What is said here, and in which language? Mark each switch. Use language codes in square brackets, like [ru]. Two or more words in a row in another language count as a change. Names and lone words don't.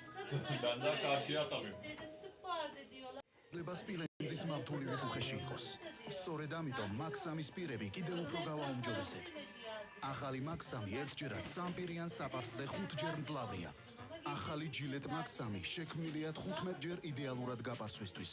[tr] Ben daha karşıya atamıyorum. Dedim sık boğaz ediyorlar. [ka] ლებას სპილენძის მავთულივით უხეში იყოს. სწორედ ამიტომ მაქსამის პირები კიდევ უფრო გავაუმჯობესეთ. ახალი მაქსამი ერთჯერად სამპირიან საპარსზე 5 ჯერ მძლავრია. ახალი ჯილეტ მაქსამი შექმნილია 15 ჯერ იდეალურად გაპარსვისთვის.